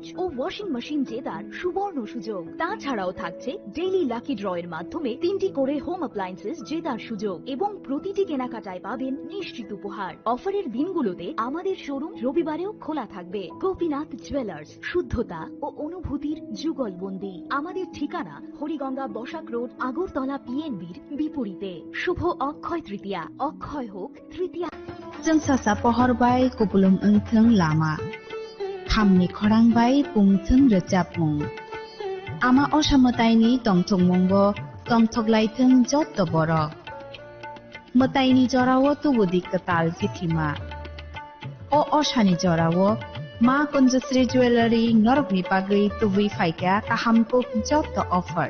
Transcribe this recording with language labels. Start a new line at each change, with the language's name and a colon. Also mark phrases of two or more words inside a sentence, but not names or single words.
Bangla: ও
English: washing machine
Bangla: জেতার সুবর্ণ সুযোগ তাছাড়াও থাকছে
English: daily lucky draw-er
Bangla: মাধ্যমে 3টি করে
English: home appliances
Bangla: জেতার সুযোগ এবং প্রতিটি কেনাকাটায় পাবেন নিশ্চিত উপহার অফারের দিনগুলোতে আমাদের শোরুম রবিবারেও খোলা থাকবে গোপীনাথ জুয়েলার্স শুদ্ধতা ও অনুভূতির যুগলবন্দি আমাদের ঠিকানা হরিগঙ্গা বসাক রোড আগরতলা পিএনবির বিপরীতে শুভ অক্ষয় তৃতীয়া অক্ষয় হোক তৃতীয়া
Kok Borok: जोंसासा पहरबाय कुबुलुम ओंथों लामा खामनि खरांबाय पुंथों रोजाबमुं Ama osamataini tongthokmongo tongthoklaitheng jotto borok. Mataini jorao tubudi katal jithima. O osani jorao ma Kunjasri Jewelry norokni bagui tubui faika kahamko jotto offer.